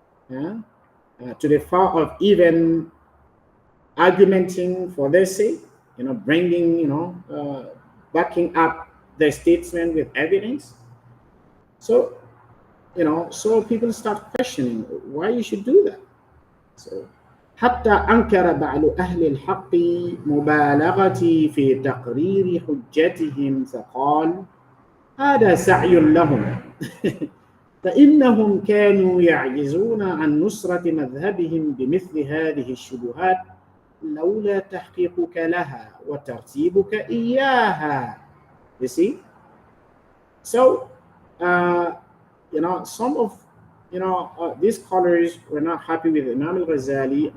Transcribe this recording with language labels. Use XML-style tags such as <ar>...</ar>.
<en>to the far of even argumenting for their sake, bringing, backing up their statement with evidence. So, so people start questioning why you should do that.</en> <ar>So, حتى أنكر بعض أهل الحق مبالغتي في تقرير حجتهم فقال هذا سعي لهم فإنهم كانوا يعجزون عن نصرة مذهبهم بمثل هذه الشبهات لولا تحقيقك لها وترتيبك إياها.</ar> <en>You see? So, some of these scholars were not happy with Imam al-Ghazali.</en>